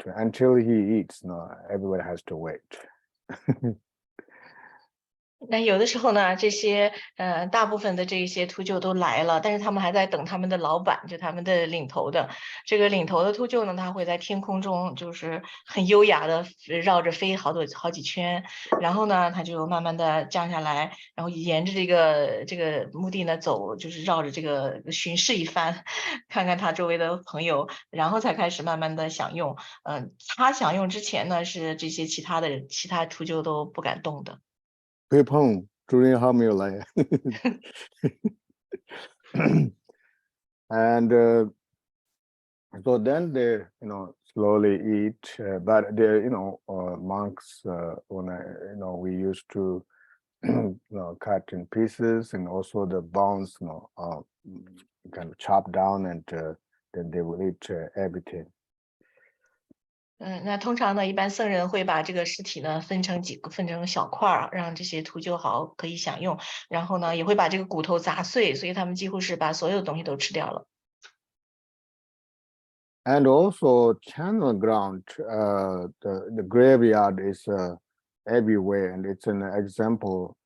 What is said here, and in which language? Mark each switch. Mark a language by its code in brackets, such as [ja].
[en] Until he eats, everybody has to wait. [zh] 那有的时候呢，这些大部分的这些秃鹫都来了，但是他们还在等他们的老板，就他们的领头的。这个领头的秃鹫呢，它会在天空中就是很优雅的绕着飞好几圈，然后呢，它就慢慢的降下来，然后沿着这个墓地呢走，就是绕着这个巡视一番，看看他周围的朋友，然后才开始慢慢的享用。他享用之前呢，是这些其他秃鹫都不敢动的。 Pepong, during Hamilai. [en] And so then they slowly eat, but they monks, when we used to cut in pieces, and also the bones kind of chop down, and then they will eat everything. [zh] 那通常呢，一般僧人会把这个尸体呢分成小块儿，让这些秃鹫好可以享用。然后呢，也会把这个骨头砸碎，所以他们几乎是把所有东西都吃掉了。 [en] And also channel ground, the graveyard is everywhere, and it's an example.